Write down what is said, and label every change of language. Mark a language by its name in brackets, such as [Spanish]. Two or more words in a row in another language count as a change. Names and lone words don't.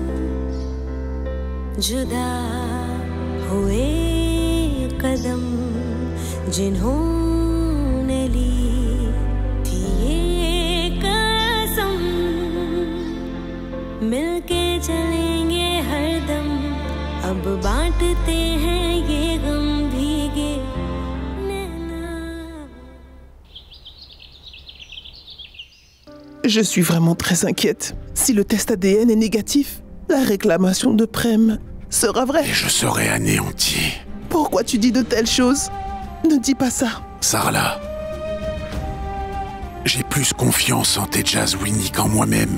[Hindi] जुदा हुए कदम जिन्होंने ली थी ये कसम, मिलके चलेंगे हरदम, अब बांटते हैं ये गम भीगे नैना। [French] Je suis vraiment très inquiète. Si le test ADN est négatif, la réclamation de Prem sera vraie. Et je serai anéanti. Pourquoi tu dis de telles choses? Ne dis pas ça. Sarla, j'ai plus confiance en Tejaswini qu'en moi-même.